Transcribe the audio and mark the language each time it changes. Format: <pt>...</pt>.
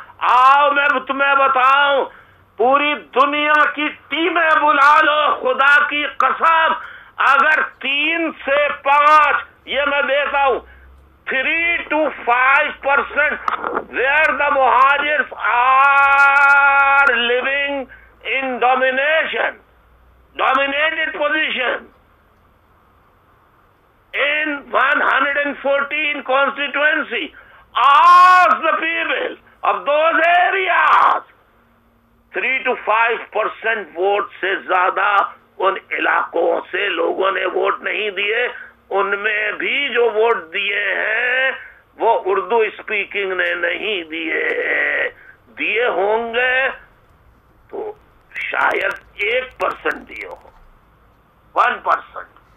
<ur>آؤ میں تمہیں بتاؤں، پوری دنیا کی ٹیمیں بلا لو، خدا کی قسم، اگر 3 سے 5، یہ میں دیتا ہوں</ur> <en>3 to 5% where the Muhajirs are living in dominated position in 114 constituency. Ask the people of those areas.</en> <ur>3 to 5% vote سے زیادہ ان علاقوں سے لوگوں نے ووٹ نہیں دیے، ان میں بھی جو ووٹ دیے ہیں وہ اردو اسپیکنگ نے نہیں دیے ہوں گے تو شاید 1% دیے ہوں، 1%۔</ur>